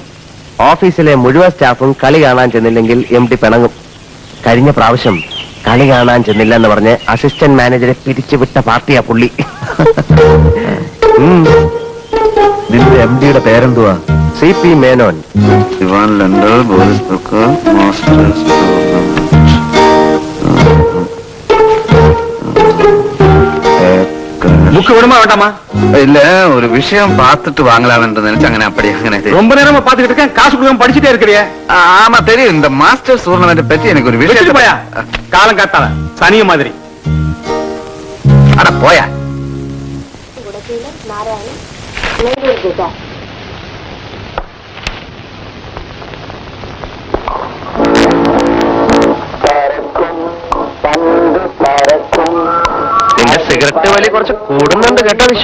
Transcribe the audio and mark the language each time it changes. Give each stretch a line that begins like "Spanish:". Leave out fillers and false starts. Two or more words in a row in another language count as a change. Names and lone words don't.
Malayalam: ഓഫീസിലെ മുഴുവൻ സ്റ്റാഫും കളി കാണാൻ ചെന്നില്ലെങ്കിൽ MD പിണങ്ങും. കഴിഞ്ഞ പ്രാവശ്യം കളി കാണാൻ ചെന്നില്ല എന്ന് പറഞ്ഞ് അസിസ്റ്റന്റ് മാനേജറെ പിരിച്ചുവിട്ട പാർട്ടിയാ പുള്ളി. നിന്റെ MDയുടെ പേരെന്തുവാ? CP മേനോൻ. ഇവാൻ ലണ്ടൻ ബോറിസ് ബക്കർ മാസ്റ്റേഴ്സ്
Tamil: புக்கு விடுமா வேண்டாமா? இல்ல, ஒரு விஷயம் பார்த்துட்டு வாங்கலாம்னு நினைச்சு അങ്ങനെ அப்படி അങ്ങനെ ரொம்ப நேரமா பாத்துக்கிட்டு இருக்கேன். காசு கொடுக்காம படிச்சுட்டே இருக்கிறியே. ஆமா தெரியும். இந்த மாஸ்டர்ஸ் டூர்னமெண்ட் பத்தி எனக்கு ஒரு விஷயம். போயா, காலம் காத்தால சனிய மாதிரி. அட போயா.
Malayalam: നിന്റെ സിഗരറ്റ് വലി കുറച്ച് കൂടുന്നുണ്ട് കേട്ടോ വിശ്വ.